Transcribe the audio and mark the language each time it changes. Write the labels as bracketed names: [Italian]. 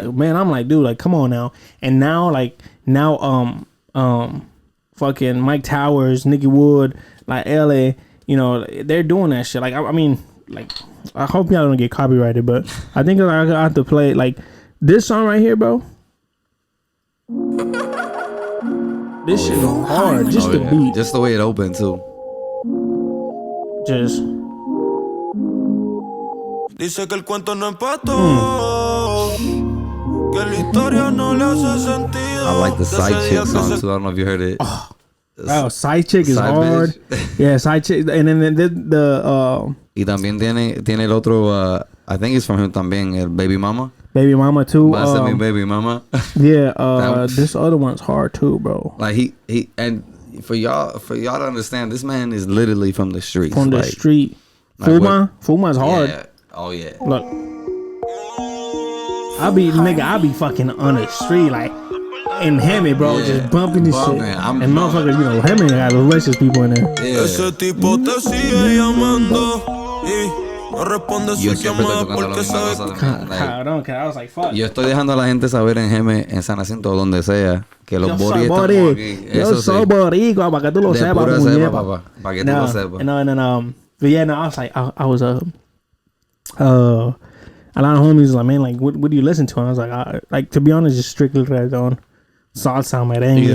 [English] Like, man, I'm like, dude, like, come on now. And now, fucking Mike Towers, Nicky Wood, like LA, you know, they're doing that shit. Like, I mean, like, I hope y'all don't get copyrighted, but I think I have to play like This song right here, bro. This shit go hard. Just the beat. Just the way it opened too. Just. [Spanish] Dice que el cuento no empató. Que la historia no le hace sentido. [English] I like the Side Chick song too. I don't know if you heard it. Oh, Side Chick is Side hard. Bitch. Yeah, Side Chick. And then the [Spanish] Y también tiene el otro, [English] I think it's from him [Spanish] también, el Baby Mama. [English] Baby Mama too. [Spanish] Mi Baby Mama. [English] Yeah, this other one's hard too, bro. Like he and for y'all to understand, this man is literally from the streets. From the street. Fuma's hard. Yeah. Oh yeah. Look. I be fucking on the street like in Hemi, bro, just bumping this shit. And motherfuckers, you know, Hemi got the richest people in there. Yeah. [Spanish] Ese tipo te sigue llamando y no responde su llamada porque sabe. [English] I was like, fuck. [Spanish] Yo estoy dejando a la gente saber en Geme, en San Jacinto, donde sea, que los boris estamos aquí. Yo soy boricua, para que tú lo sepas, muñeca. Papá, para que tú lo sepas. No. [English] But yeah, no, I was like, I was a lot of homies was like, man, like, what do you listen to? And I was like, to be honest, just strictly reggaeton, salsa, merengue.